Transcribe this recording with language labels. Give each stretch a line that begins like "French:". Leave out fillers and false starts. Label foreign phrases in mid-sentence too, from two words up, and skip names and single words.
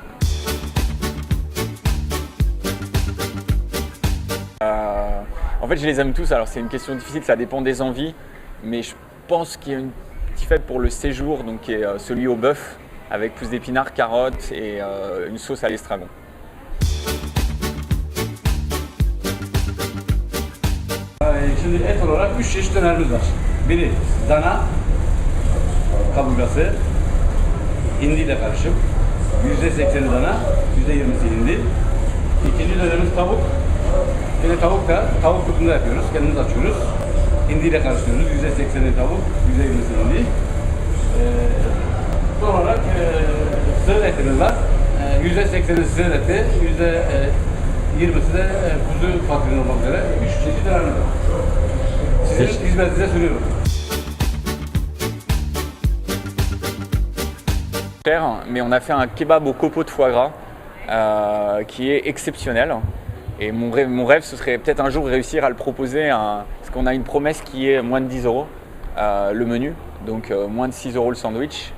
French: En fait, je les aime tous, alors c'est une question difficile, ça dépend des envies, mais je pense qu'il y a un petit fait pour le séjour, donc qui est celui au bœuf, avec plus d'épinards, carottes et une sauce à l'estragon.
Turkish: Şimdi et olarak 3 çeşit dönerimiz var. Biri dana kaburgası, hindiyle karışık. %80'i dana, %20'si hindi. İkinci dönerimiz tavuk. Yine tavuk da tavuk kutunda yapıyoruz. Kendimiz açıyoruz. Hindiyle karıştırıyoruz. %80'i tavuk, %20'si hindi. Son olarak sığır etimiz var. %80'i sığır eti, %20'si de kuzu patlıcanı olmak üzere 3 çeşit dönerimiz var. Sizin hizmetinize sunuyorum.
French: Mais on a fait un kebab au copeau de foie gras qui est exceptionnel. Et mon rêve, ce serait peut-être un jour réussir à le proposer, parce qu'on a une promesse qui est moins de 10 € le menu, donc moins de 6 € le sandwich.